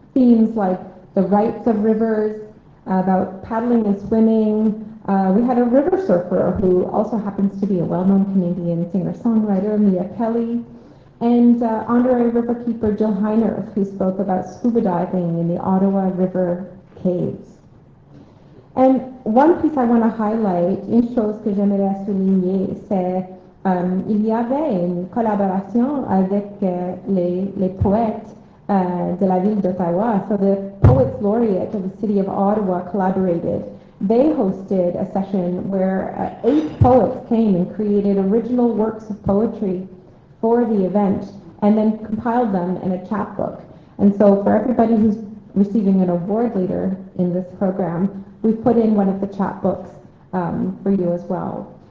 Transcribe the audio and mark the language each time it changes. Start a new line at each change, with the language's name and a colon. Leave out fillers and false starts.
English: Themes like the rights of rivers, about paddling and swimming. We had a river surfer who also happens to be a well-known Canadian singer-songwriter, Mia Kelly, and Honorary Riverkeeper Jill Heiner, who spoke about scuba diving in the Ottawa River caves. And one piece I want to highlight,
French: une chose que j'aimerais souligner, c'est il y avait une collaboration avec les poètes de la ville d'Ottawa.
English: So the Poets Laureate of the City of Ottawa collaborated. They hosted a session where 8 poets came and created original works of poetry for the event and then compiled them in a chapbook. And so for everybody who's receiving an award later in this program, we've put in one of the chapbooks for you as well.